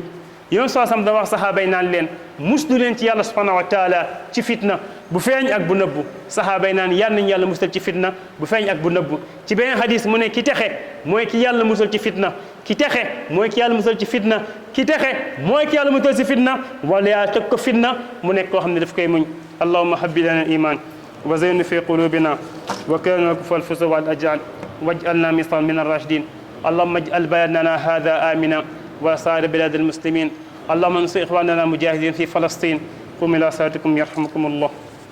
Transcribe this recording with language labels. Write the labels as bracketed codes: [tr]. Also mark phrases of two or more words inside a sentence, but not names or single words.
[wo] yoon soo sam da wax saxaaba yi naan leen muslu leen ci yàlla [ar] سبحانه وتعالى [wo] ci fitna bu feeñ ak bu nëbbu saxaaba yi naan yal nañu yàlla musal ci fitna bu feeñ ak bu nëbbu ci beneen hadis mu ne ki texe mooy ki yàlla musal ci fitna ki texe mooy ki yàlla musal ci fitna ki texe mooy ki yàlla musal ci fitna wala yaa teg ko fitna mu nekk koo xam ne daf koy muñ [ar] اللهم حبب لنا الإيمان وزينه في قلوبنا وكره الكفر والفسوق والعصيان واجعلنا من الراشدين اللهم اجعل بلدنا هذا آمنا وسائر بلاد المسلمين اللهم انصر إخواننا المجاهدين في فلسطين قوموا إلى صلاتكم يرحمكم الله